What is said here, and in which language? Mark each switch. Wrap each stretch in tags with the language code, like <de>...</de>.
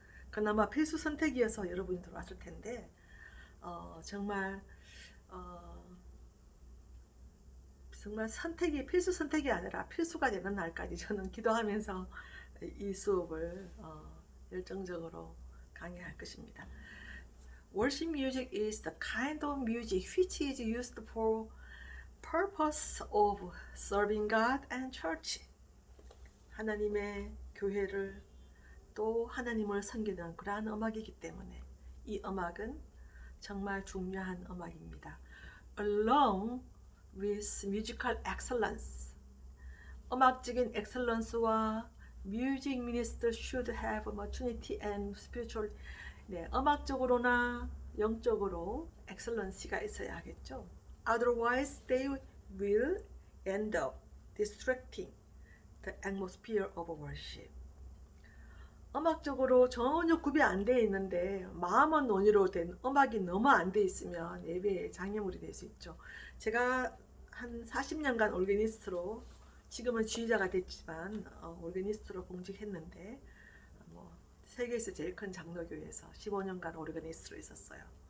<ko>그나마 필수 선택이어서 여러분이 들어왔을 텐데 정말 정말 선택이 필수 선택이 아니라 필수가 되는 날까지 저는 기도하면서 이 수업을 열정적으로 강의할 것입니다.</ko> <en>Worship music is the kind of music which is used for purpose of serving God and church.</en> <ko>하나님의 교회를 또 하나님을 섬기는 그러한 음악이기 때문에 이 음악은 정말 중요한 음악입니다.</ko> <en>Along with musical excellence,</en> <ko>음악적인 엑셀런스와</ko> <en>music ministers should have maturity and spiritual.</en> <ko>네, 음악적으로나 영적으로 엑셀런시가 있어야 하겠죠.</ko> <en>Otherwise, they will end up distracting the atmosphere of worship.</en> <ko>음악적으로 전혀 구비 안 돼 있는데 마음은 논의로 된 음악이 너무 안 돼 있으면 예배에 장애물이 될 수 있죠. 제가 한 40년간 오르게니스트로, 지금은 지휘자가 됐지만 오르게니스트로 공직했는데 세계에서 제일 큰 장로교회에서 15년간 오르게니스트로 있었어요.</ko>